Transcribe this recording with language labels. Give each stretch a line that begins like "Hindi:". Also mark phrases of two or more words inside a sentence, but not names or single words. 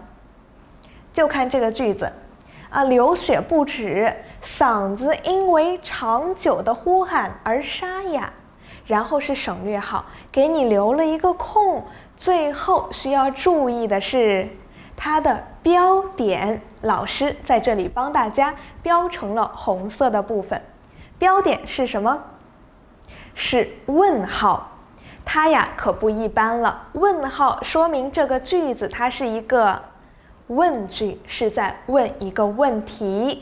Chinese: 就看這個句子啊，流血不止，嗓子因為長久的呼喊而沙啞。然後是省略號，給你留了一個空。最後需要注意的是，它的標點，老師在這裡幫大家標成了紅色的部分。標點是什麼？是問號。它呀可不一般了，問號說明這個句子它是一個問句，是在問一個問題。